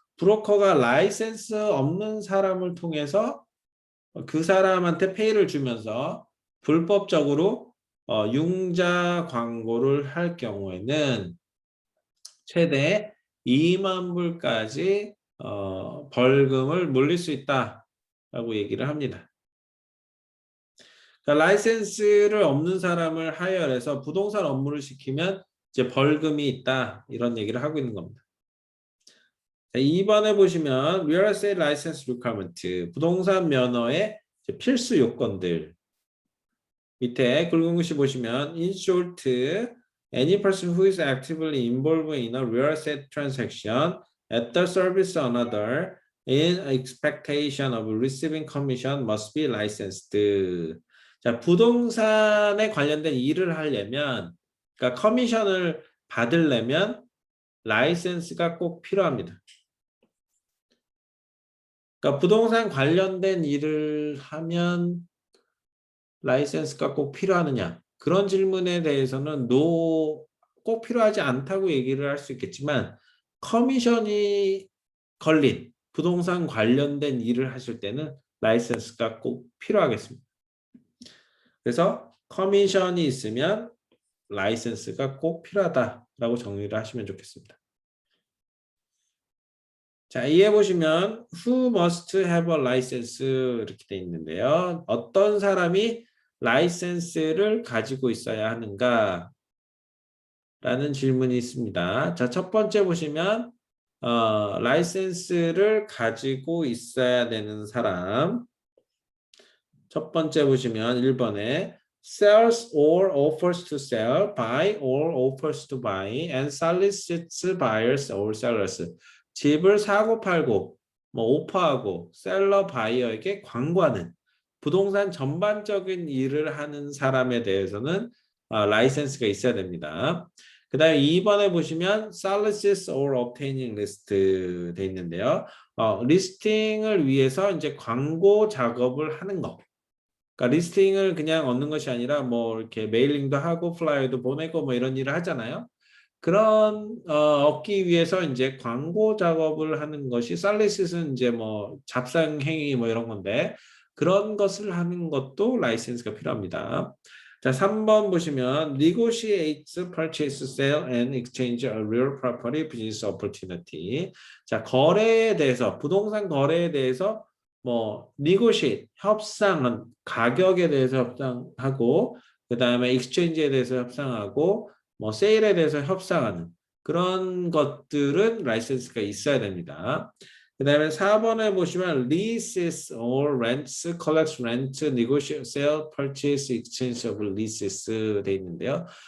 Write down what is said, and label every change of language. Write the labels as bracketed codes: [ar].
[ko] 브로커가 라이센스 없는 사람을 통해서 그 사람한테 페이를 주면서 불법적으로 융자 광고를 할 경우에는 최대 2만 불까지 벌금을 물릴 수 있다라고 얘기를 합니다. 그러니까 라이센스를 없는 사람을 하이어해서 부동산 업무를 시키면 이제 벌금이 있다 이런 얘기를 하고 있는 겁니다. 자, 2번에 보시면 [en] real estate license requirement [ko] 부동산 면허의 필수 요건들 밑에 굵은 글씨 보시면 [en] in short any person who is actively involved in a real estate transaction at the service of another in expectation of receiving commission must be licensed. [ko] 자, 부동산에 관련된 일을 하려면, 그러니까 커미션을 받으려면 라이센스가 꼭 필요합니다. 그러니까 부동산 관련된 일을 하면 라이센스가 꼭 필요하느냐? 그런 질문에 대해서는 꼭 필요하지 않다고 얘기를 할 수 있겠지만 커미션이 걸린 부동산 관련된 일을 하실 때는 라이센스가 꼭 필요하겠습니다. 그래서 커미션이 있으면 라이센스가 꼭 필요하다라고 정리를 하시면 좋겠습니다. 자, 이해 보시면 [en] who must have a license [ko] 이렇게 돼 있는데요. 어떤 사람이 라이센스를 가지고 있어야 하는가? 라는 질문이 있습니다. 자, 첫 번째 보시면 라이센스를 가지고 있어야 되는 사람. 첫 번째 보시면 1번에 [en] sells or offers to sell, buy or offers to buy, and solicits buyers or sellers. [ko] 집을 사고 팔고, 오퍼하고, 셀러 바이어에게 광고하는 부동산 전반적인 일을 하는 사람에 대해서는 라이센스가 있어야 됩니다. 그 다음에 2번에 보시면 [en] solicits or obtaining list [ko] 돼 있는데요. 리스팅을 위해서 이제 광고 작업을 하는 거. 그러니까 리스팅을 그냥 얻는 것이 아니라 이렇게 메일링도 하고 플라이어도 보내고 이런 일을 하잖아요. 그런 얻기 위해서 이제 광고 작업을 하는 것이 살리시스는 이제 잡상 행위 이런 건데 그런 것을 하는 것도 라이센스가 필요합니다. 자, 3번 보시면 [en] negotiates, purchase, sale, and exchange a real property business opportunity. [ko] 자, 거래에 대해서 부동산 거래에 대해서 negotiate 협상은 가격에 대해서 협상하고 그 다음에 exchange에 대해서 협상하고 세일에 대해서 협상하는 그런 것들은 라이센스가 있어야 됩니다. 그 다음에 4번에 보시면 [en] leases or rents, collects rent, negotiate, sale, purchase, exchange of leases [ko] 돼 있는데요.